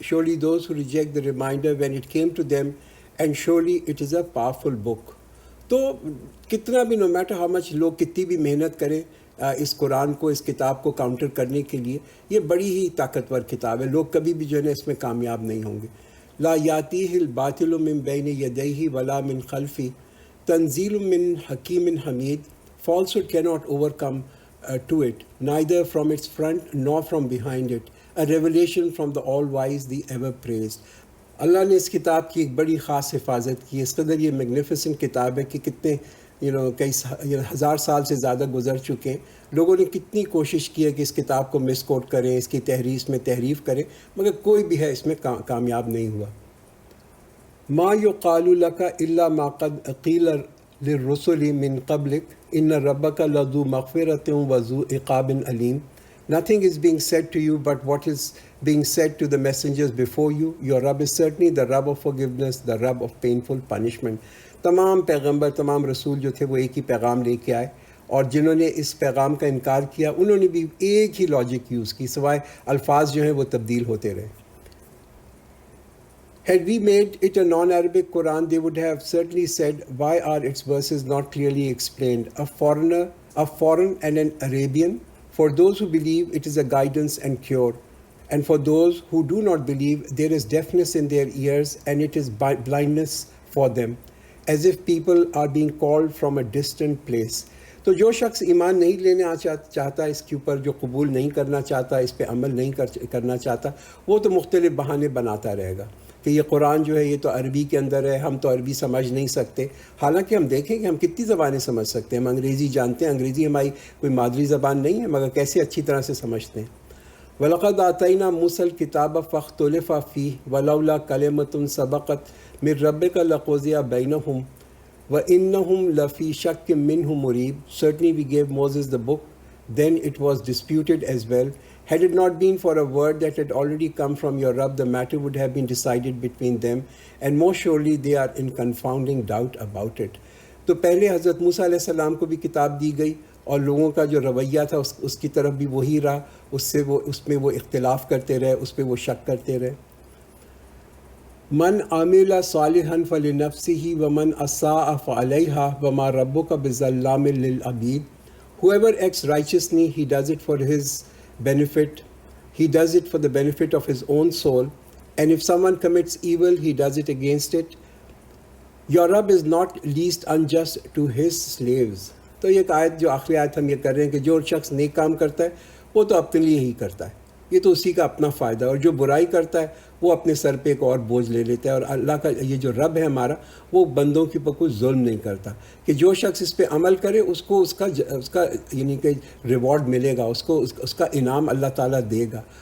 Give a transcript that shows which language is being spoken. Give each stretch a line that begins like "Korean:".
English: Surely those who reject the reminder when it came to them, and surely it is a powerful book.
Urdu: تو کتنا بھی
English: no matter how much
Urdu: لوگ کتنی بھی محنت کریں اس قرآن کو، اس کتاب کو کاؤنٹر کرنے کے لیے، یہ بڑی ہی طاقتور کتاب ہے. لوگ کبھی بھی جو ہے نا اس میں کامیاب نہیں ہوں گے.
Arabic: لا یاتیہ الباطل من بین یدیہ ولا من خلفہ تنزیل من حکیم حمید.
English: Falsehood cannot overcome to it, neither from its front nor from behind it. A revelation from the all-wise, the ever-praised.
Urdu: اللہ نے اس کتاب کی ایک بڑی خاص حفاظت کی. اس قدر یہ میگنیفیسنٹ کتاب ہے کہ کتنے کئی ہزار سال سے زیادہ گزر چکے ہیں. لوگوں نے کتنی کوشش کی ہے کہ اس کتاب کو مس کوٹ کریں، اس کی تحریف میں تحریف کریں، مگر کوئی بھی ہے اس میں کامیاب نہیں ہوا.
Arabic: ما یقال لک الا ما قد قیل للرسل من قبلک ان ربک لذو مغفرۃ وذو عقاب علیم.
English: Nothing is being said to you but what is being said to the messengers before you. Your Rabb is certainly the Rabb of forgiveness, the Rabb of painful punishment.
Urdu: تمام پیغمبر، تمام رسول جو تھے وہ ایک ہی پیغام لے کے آئے، اور جنہوں نے اس پیغام کا انکار کیا انہوں نے بھی ایک ہی لاجک یوز کی، سوائے الفاظ جو ہیں وہ تبدیل ہوتے رہے.
English: Had we made it a non-Arabic Quran, they would have certainly said, why are its verses not clearly explained? A foreign and an Arabian. For those who believe, it is a guidance and cure. And for those who do not believe, there is deafness in their ears and it is blindness for them, as if people are being called from a distant place.
Urdu: تو جو شخص ایمان نہیں لینا چاہتا اس کے اوپر، جو قبول نہیں کرنا چاہتا، اس پہ عمل نہیں کرنا چاہتا، وہ تو مختلف بہانے بناتا رہے گا کہ یہ قرآن جو ہے یہ تو عربی کے اندر ہے، ہم تو عربی سمجھ نہیں سکتے. حالانکہ ہم دیکھیں کہ ہم کتنی زبانیں سمجھ سکتے ہیں. ہم انگریزی جانتے ہیں، انگریزی ہماری کوئی مادری زبان نہیں ہے، مگر کیسے اچھی طرح سے سمجھتے ہیں.
Arabic: وَلَقَدْ آتَيْنَا مُوسَى الْكِتَابَ فَاخْتُلِفَ فِيهِ وَلَوْلَا كَلِمَةٌ سَبَقَتْ مِنْ رَبِّكَ لَقُضِيَ بَيْنَهُمْ وَإِنَّهُمْ لَفِي شَكٍّ مِّنْهُ مُرِيبٍ.
English: Certainly we gave Moses the book, then it was disputed as well. Had it not been for a word that had already come from your Rabb, the matter would have been decided between them, and most surely they are in confounding doubt about it.
Urdu: تو پہلے حضرت موسیٰ علیہ السلام کو بھی کتاب دی گئی، اور لوگوں کا جو رویہ تھا اس کی طرف بھی وہی رہا، اس میں وہ اختلاف کرتے رہے، اس پہ وہ شک کرتے رہے.
Arabic: من عمل صالحا فلنفسه ومن اساء فعليها وما ربك بظلام للعبید.
English: Whoever acts righteously, he does it for his benefit. He does it for the benefit of his own soul. And if someone commits evil, he does it against it. Your Rabb is not least unjust to his slaves.
Urdu: تو یہ آیت جو آخری آیت ہم یہ کر رہے ہیں کہ جو شخص نیک کام کرتا ہے وہ تو اپنے لیے ہی کرتا ہے، یہ تو اسی کا اپنا فائدہ ہے، اور جو برائی کرتا ہے وہ اپنے سر پہ ایک اور بوجھ لے لیتا ہے. اور اللہ کا یہ جو رب ہے ہمارا، وہ بندوں کے اوپر کوئی ظلم نہیں کرتا، کہ جو شخص اس پہ عمل کرے اس کو اس کا یعنی کہ ریوارڈ ملے گا، اس کا انعام اللہ تعالیٰ دے گا.